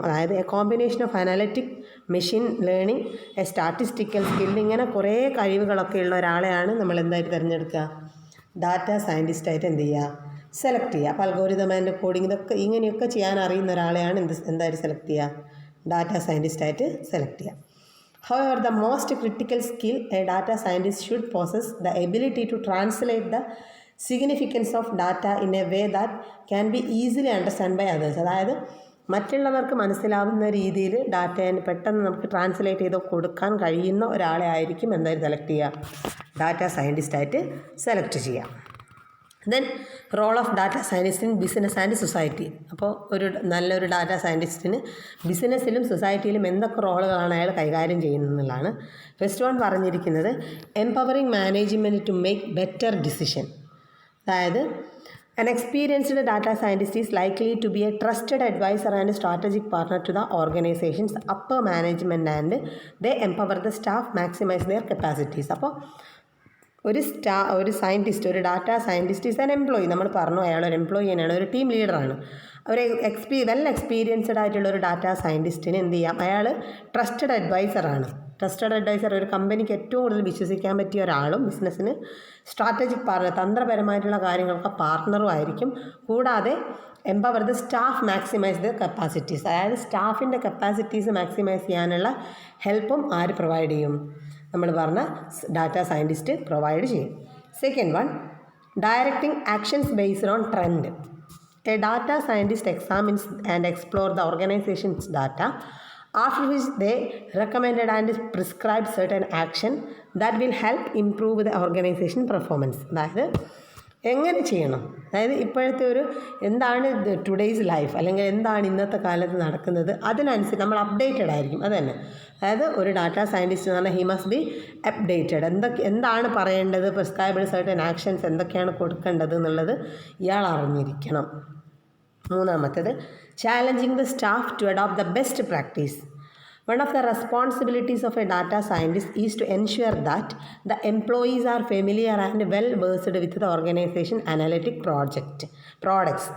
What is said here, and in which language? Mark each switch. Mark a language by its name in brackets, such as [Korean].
[Malayalam] അതായത് [English] a combination of analytic, [Malayalam] machine learning, A statistical skill, ഇങ്ങനെ കുറേ കഴിവുകളൊക്കെ ഉള്ള ഒരാളെയാണ് നമ്മൾ എന്തായിട്ട് തിരഞ്ഞെടുക്കുക, ഡാറ്റ സയൻറ്റിസ്റ്റായിട്ട് എന്ത് ചെയ്യുക, സെലക്ട് ചെയ്യുക. അപ്പോൾ അൽഗോരിതം ആൻഡ് കോഡിംഗ് ഇതൊക്കെ ഇങ്ങനെയൊക്കെ ചെയ്യാൻ അറിയുന്ന ഒരാളെയാണ് എന്തായിട്ട് സെലക്ട് ചെയ്യുക, ഡാറ്റ സയൻറ്റിസ്റ്റായിട്ട് സെലക്ട് ചെയ്യുക. [English] However, the most critical skill a data scientist should possess the ability to translate the significance of data in a way that can be easily understood by others. [Malayalam] അതായത് മറ്റുള്ളവർക്ക് മനസ്സിലാവുന്ന രീതിയിൽ ഡാറ്റയെ പെട്ടെന്ന് നമുക്ക് translate ചെയ്ത് കൊടുക്കാൻ കഴിയുന്ന ഒരാളെ ആയിരിക്കും എന്തായാലും സെലക്ട് ചെയ്യുക, ഡാറ്റ സയൻറ്റിസ്റ്റായിട്ട് സെലക്ട് ചെയ്യുക. [English] Then role of data scientist in business and society. [Malayalam] അപ്പോൾ നല്ലൊരു ഡാറ്റ സയൻറ്റിസ്റ്റിന് ബിസിനസ്സിലും സൊസൈറ്റിയിലും എന്തൊക്കെ റോളുകളാണ് അയാൾ കൈകാര്യം ചെയ്യുന്നതെന്നുള്ളതാണ്. [English] first one [Malayalam] പറഞ്ഞിരിക്കുന്നത് [English] Empowering management to make better decision. അതായത് an experienced data scientist is likely to be a trusted advisor and strategic partner to the organization's upper management, and they empower the staff, maximize their capacities. അപ്പോൾ ഒരു scientist, ഒരു data scientist is an employee. [Malayalam] നമ്മൾ പറഞ്ഞു അയാളൊരു employee തന്നെയാണ്, ഒരു team ലീഡറാണ്. ഒരു well experienced ആയിട്ടുള്ള ഒരു ഡാറ്റ സയൻറ്റിസ്റ്റിന് എന്ത് ചെയ്യാം, അയാൾ ട്രസ്റ്റഡ് അഡ്വൈസറാണ്. ട്രസ്റ്റഡ് അഡ്വൈസർ ഒരു കമ്പനിക്ക് ഏറ്റവും കൂടുതൽ വിശ്വസിക്കാൻ പറ്റിയ ഒരാളും ബിസിനസ്സിന് സ്ട്രാറ്റജിക് പാർട്ണർ, തന്ത്രപരമായിട്ടുള്ള കാര്യങ്ങൾക്ക് പാർട്ണറും ആയിരിക്കും. [English] കൂടാതെ empower the staff, maximise the capacities. [Malayalam] അതായത് സ്റ്റാഫിൻ്റെ കപ്പാസിറ്റീസ് മാക്സിമൈസ് ചെയ്യാനുള്ള ഹെൽപ്പും ആര് പ്രൊവൈഡ് ചെയ്യും, നമ്മൾ പറഞ്ഞ ഡാറ്റ സയൻറ്റിസ്റ്റ് പ്രൊവൈഡ് ചെയ്യും. [English] Second one, directing actions based on trend. A data scientist examines and explore the organisations data, after which they recommended and prescribed certain action that will help improve the organization performance. [Malayalam] അതായത് എങ്ങനെ ചെയ്യണം, അതായത് ഇപ്പോഴത്തെ എന്താണ് [English] today's life, [Malayalam] അല്ലെങ്കിൽ എന്താണ് ഇന്നത്തെ കാലത്ത് നടക്കുന്നത്, അതിനനുസരിച്ച് നമ്മൾ അപ്ഡേറ്റഡ് ആയിരിക്കും. അത് തന്നെ, അതായത് ഒരു ഡാറ്റ സയൻറ്റിസ്റ്റ് എന്ന് പറഞ്ഞാൽ [English] He must be updated. [Malayalam] എന്താണ് പറയേണ്ടത്, [English] prescribed certain actions [Malayalam] എന്തൊക്കെയാണ് കൊടുക്കേണ്ടത് എന്നുള്ളത് ഇയാൾ അറിഞ്ഞിരിക്കണം. മൂന്നാമത്തേത്, [English] Challenging the staff to adopt the best practice. One of the responsibilities of a data scientist is to ensure that the employees are familiar and well versed with the organization analytic products.